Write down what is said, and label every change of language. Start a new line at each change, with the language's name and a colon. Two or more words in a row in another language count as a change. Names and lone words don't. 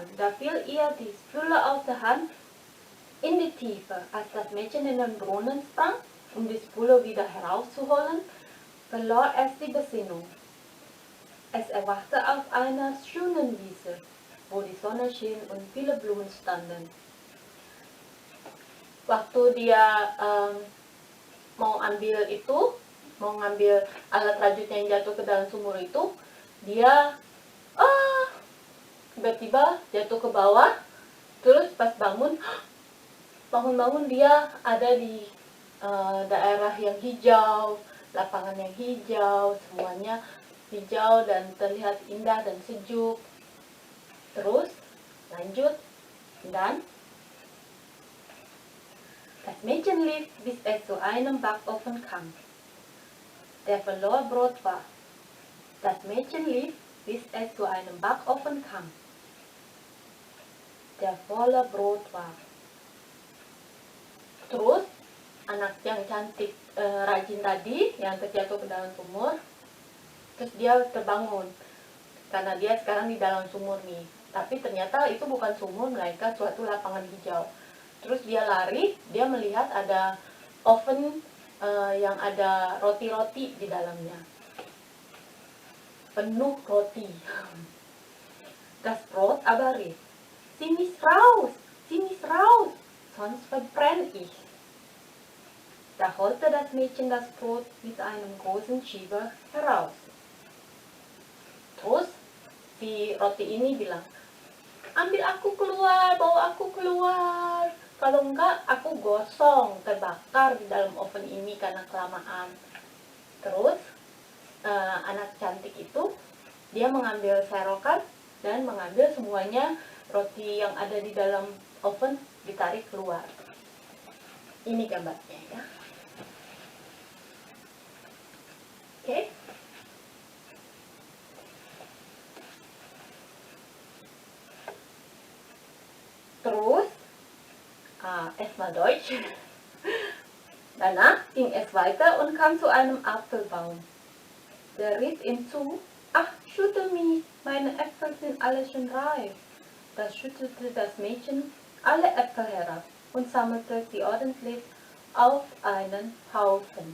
German: Da fiel ihr die Spule aus der Hand in die Tiefe. Als das Mädchen in den Brunnen sprang, um die Spule wieder herauszuholen, verlor es die Besinnung. Es erwachte auf einer schönen Wiese, wo die Sonne schien und viele Blumen standen.
Indonesian: Waktu dia mau ngambil alat rajutnya yang jatuh ke dalam sumur itu, dia tiba-tiba jatuh ke bawah. Terus pas bangun dia ada di daerah yang hijau, lapangan yang hijau, semuanya hijau dan terlihat indah dan sejuk. Terus lanjut, dan
German: das Mädchen lief, bis es zu einem Backofen kam, der voller Brot war. Das Mädchen lief, bis es zu einem Backofen kam, der voller Brot war.
Indonesian: Terus anak yang cantik rajin tadi yang terjatuh ke dalam sumur, terus dia terbangun karena dia sekarang di dalam sumur nih. Tapi ternyata itu bukan sumur, melainkan suatu lapangan hijau. Terus dia lari, dia melihat ada oven yang ada roti-roti di dalamnya, penuh roti.
German: Das Brot aber rief, sie mich raus, sonst verbrenne ich. Da holte das Mädchen das Brot mit einem großen Schieber heraus.
Indonesian: Terus si roti ini bilang, ambil aku keluar, bawa aku keluar. Kalau enggak, aku gosong, terbakar di dalam oven ini karena kelamaan. Terus anak cantik itu dia mengambil serokan dan mengambil semuanya roti yang ada di dalam oven ditarik keluar. Ini gambarnya ya. Oke.
German: Terus erstmal Deutsch. Danach ging es weiter und kam zu einem Apfelbaum. Der rief ihm zu, ach, schüttel mich, meine Äpfel sind alle schon reif. Da schüttelte das Mädchen alle Äpfel herab und sammelte sie ordentlich auf einen Haufen.